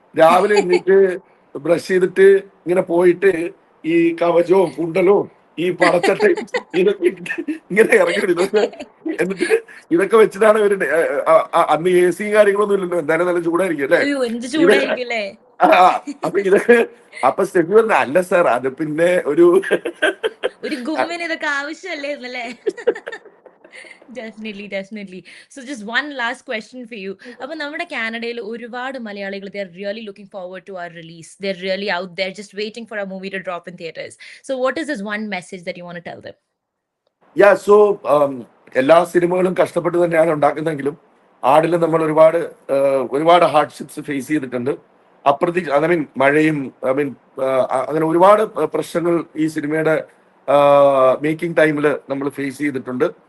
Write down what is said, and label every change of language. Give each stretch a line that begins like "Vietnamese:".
Malayalam: രാവിലെ എന്നിട്ട് ബ്രഷ് ചെയ്തിട്ട് ഇങ്ങനെ പോയിട്ട് ഈ കവചവും കുണ്ടലവും ഈ പടച്ചട്ടയും ഇതൊക്കെ ഇങ്ങനെ ഇറങ്ങി എന്നിട്ട് ഇതൊക്കെ വെച്ചിട്ടാണ് ഇവര് അന്ന് എ സിയും കാര്യങ്ങളൊന്നും ഇല്ലല്ലോ, എന്തായാലും നല്ല ചൂടായിരിക്കും അല്ലേ? എന്ത് ചൂടായിരിക്കും അല്ലേ? അപ്പൊ അപ്പൊ സ്റ്റെഫി പറഞ്ഞ, അല്ല സാർ അത് പിന്നെ ഒരു ഗുമ്മിന് ഇതൊക്കെ ആവശ്യമല്ലേ എന്നല്ലേ?
English: Definitely. So just one last question for you.
Malayalam: അപ്പൊ നമ്മുടെ കാനഡയിൽ ഒരുപാട് മലയാളികൾ,
English: they are really looking forward to our release. They're really out there just waiting for our movie to drop in theaters. So what is this one message that you want to tell them?
Malayalam: So എല്ലാ സിനിമകളും കഷ്ടപ്പെട്ട് തന്നെയാണ് ഉണ്ടാക്കുന്നതെങ്കിലും ആടിൽ നമ്മൾ ഒരുപാട് hardships face ചെയ്തിട്ടുണ്ട്.
English: I mean
Malayalam: മഴയും അങ്ങനെ ഒരുപാട് പ്രശ്നങ്ങൾ ഈ സിനിമയുടെ മേക്കിംഗ് ടൈമിൽ നമ്മൾ ഫേസ് ചെയ്തിട്ടുണ്ട്.